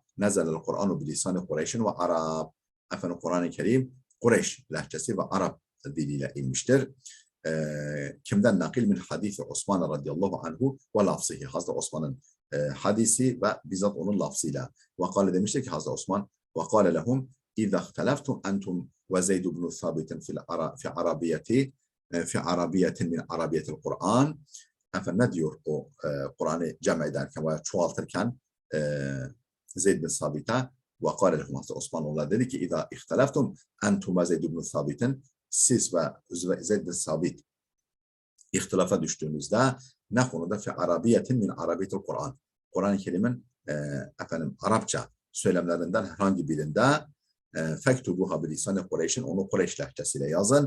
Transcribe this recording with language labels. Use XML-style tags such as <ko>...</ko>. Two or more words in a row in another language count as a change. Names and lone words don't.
<ar>نزل القرآن بلسان قريش والعرب.</ar> <tr>Efendim Kur'an-ı Kerim Kureyş lehçesi ve Arap diliyle inmiştir. Kimden nakil?</tr> <ar>من حديث عثمان رضي الله عنه ولفظه.</ar> <tr>Hazreti Osman'ın hadisi ve bizzat onun lafzıyla.</tr> <ar>وقال</ar> <tr>demiştir ki Hazreti Osman,</tr> <ar>وقال لهم اِذَا اخْتَلَفْتُمْ أَنْتُمْ وَزَيْدُ بْنُ ثَابِتٍ في عربiyeti في عربية من عربية القرآن.</ar> <tr>Efendim ne diyor o Kur'an'ı cem ederken veya çoğaltırken Zeyd bin Sabit'e</tr> <ar>وقال لهم,</ar> <tr>Hazreti Osman onlara dedi ki</tr> <ar>اِذَا اِخْتَلَفْتُمْ أَنْتُمْ وَزَيْدُ بْنُ ثَابِتٍ.</ar> <tr>Siz ve Zeyd bin Sabit ihtilafa düştüğünüzde ne konuda?</tr> <ar>في عربية من عربية القرآن.</ar> <tr>Kur'an-ı Kerim'in efendim Arapça söylemlerinden herhangi birinde</tr> <ar>فاكتبوها بلسان قريش,</ar> <tr>onu Kureyş lehçesiyle yazın.</tr>